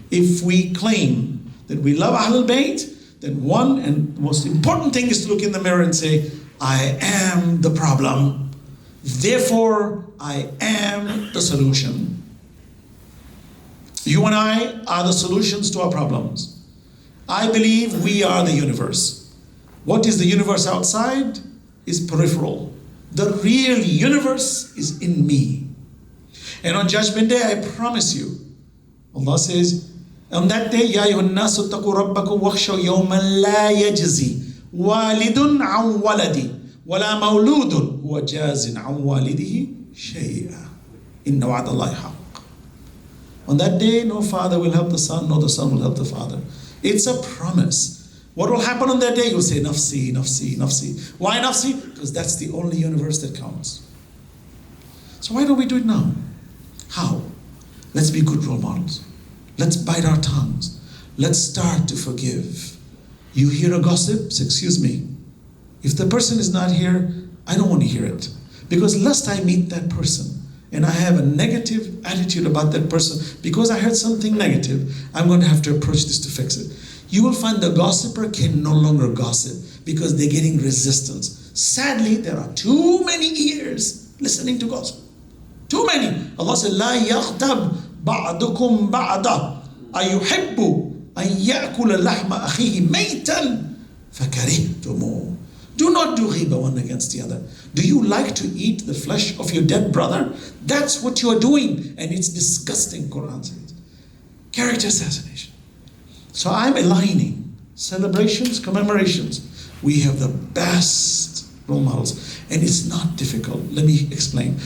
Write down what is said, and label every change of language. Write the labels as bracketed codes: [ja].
[en] If we claim that we love Ahlul Bayt, then one and most important thing is to look in the mirror and say, I am the problem, therefore I am the solution. You and I are the solutions to our problems. I believe we are the universe. What is the universe outside is peripheral. The real universe is in me. And on Judgment Day, I promise you, Allah says, on that day, [ar] يَا أَيُّهَا النَّاسُ اتَّقُوا رَبَّكُمْ وَاخْشَوْا يَوْمًا لَا يَجْزِي وَالِدٌ عَنْ وَلَدِهِ وَلَا مَوْلُودٌ هُوَ جَازٍ عَنْ وَالِدِهِ شَيْئًا إِنَّ وَعْدَ اللَّهِ حَقٌّ. [en] On that day, no father will help the son, nor the son will help the father. It's a promise. What will happen on that day? You'll say, nafsi, nafsi, nafsi. Why nafsi? Because that's the only universe that counts. So why don't we do it now? How? Let's be good role models. Let's bite our tongues. Let's start to forgive. You hear a gossip? Say, excuse me. If the person is not here, I don't want to hear it. Because lest I meet that person and I have a negative attitude about that person, because I heard something negative, I'm going to have to approach this to fix it. You will find the gossiper can no longer gossip because they're getting resistance. Sadly, there are too many ears listening to gossip. Too many. Allah said, [ar] لا يغتب بعضكم بعضا أيحب أن يأكل لحم أخيه ميتا فكرهتموه. [en] Do not do ghibah one against the other. Do you like to eat the flesh of your dead brother? That's what you are doing, and it's disgusting, Quran says. Character assassination. So I'm aligning celebrations, commemorations. We have the best role models, and it's not difficult. Let me explain.